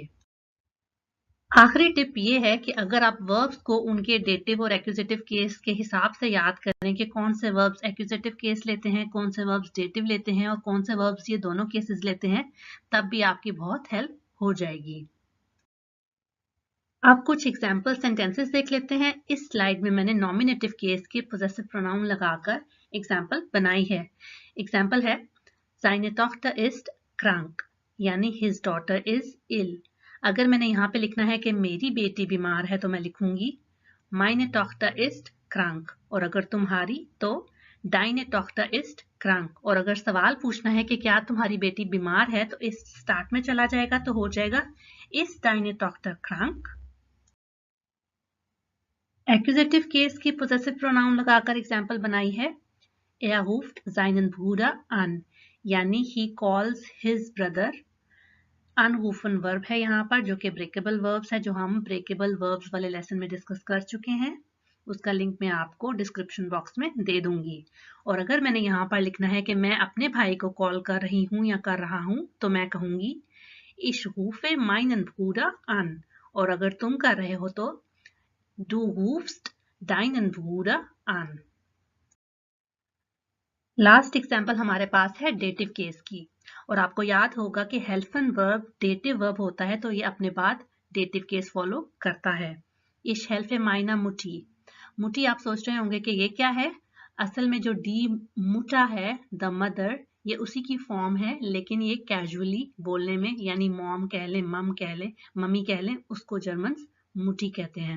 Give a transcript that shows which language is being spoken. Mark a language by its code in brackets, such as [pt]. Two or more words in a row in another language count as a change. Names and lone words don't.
[hi] आखिरी टिप ये है कि अगर आप वर्ब्स को उनके डेटिव और [en] accusative case [hi] के हिसाब से याद करें कि कौन से वर्ब्स [en] accusative case [hi] लेते हैं, कौन से वर्ब्स डेटिव लेते हैं और कौन से वर्ब्स ये दोनों केसेस लेते हैं, तब भी आपकी बहुत हेल्प हो जाएगी। अब कुछ [en] example sentences [hi] देख लेते हैं। इस स्लाइड में मैंने [en] nominative case [hi] के [en] possessive pronoun [hi] लगाकर एग्जाम्पल बनाई है। एग्जाम्पल है [de] Seine Tochter ist krank [hi] यानी [en] his daughter is ill। [hi] अगर मैंने यहाँ पे लिखना है कि मेरी बेटी बीमार है तो मैं लिखूंगी [de] Meine Tochter ist krank, [hi] और अगर तुम्हारी तो [de] Deine Tochter ist krank। [hi] और अगर सवाल पूछना है कि क्या तुम्हारी बेटी बीमार है तो इस स्टार्ट में चला जाएगा तो हो जाएगा [de] Ist deine Tochter krank। [en] accusative case [hi] की [en] possessive pronoun [hi] लगाकर एग्जाम्पल बनाई है [de] Er ruft seinen Bruder an [hi] यानी [en] he calls his brother। [hi] अनरूफन वर्ब है यहाँ पर जो कि [en] breakable verbs [hi] है, जो हम [en] breakable verbs [hi] वाले लेसन में डिस्कस कर चुके हैं। उसका लिंक मैं आपको [en] description box [hi] में दे दूंगी। और अगर मैंने यहाँ पर लिखना है कि मैं अपने भाई को कॉल कर रही हूँ या कर रहा हूँ, तो मैं कहूंगी [de] Ich rufe meinen Bruder an। [hi] और अगर तुम कर रहे हो तो [de] Du rufst deinen Bruder an। [en] last example [hi] हमारे पास है [en] dative case [hi] की। और आपको याद होगा कि हेल्फन [en] verb dative verb [hi] होता है, तो ये अपने बाद [en] dative case follow [hi] करता है। [de] Ich helfe meiner Mutti। [hi] मुटी आप सोच रहे होंगे कि ये क्या है। असल में जो [de] die Mutter [hi] है, [en] the mother, [hi] ये उसी की फॉर्म है, लेकिन ये कैजुअली बोलने में, यानी मॉम कह लें, मम कह लें, मम्मी कह लें, उसको जर्मन मुटी कहते हैं।